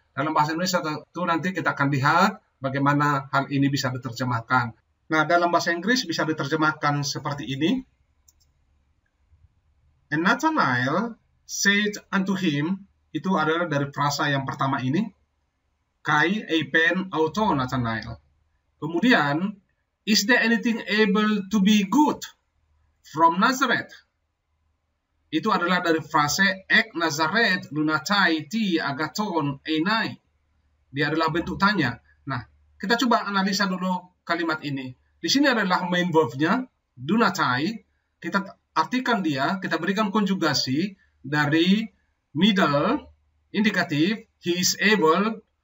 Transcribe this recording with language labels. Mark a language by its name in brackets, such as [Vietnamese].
[Indonesian] Dalam bahasa Indonesia itu nanti kita akan lihat bagaimana hal ini bisa diterjemahkan. Nah, dalam bahasa Inggris bisa diterjemahkan seperti ini. [English] And Nathanael said unto him, [Indonesian] itu adalah dari frasa yang pertama ini, [Greek] kai eipen auto Nathanael. [Indonesian] Kemudian, [English] is there anything able to be good from Nazareth? [Indonesian] Itu adalah dari frase [Greek] ek Nazareth lunatai ti agaton enai. [Indonesian] Dia adalah bentuk tanya. Nah, kita coba analisa dulu kalimat ini. Di sini adalah main verb-nya, dunatai. Kita artikan dia, kita berikan konjugasi dari middle, indikatif, [English] he is able.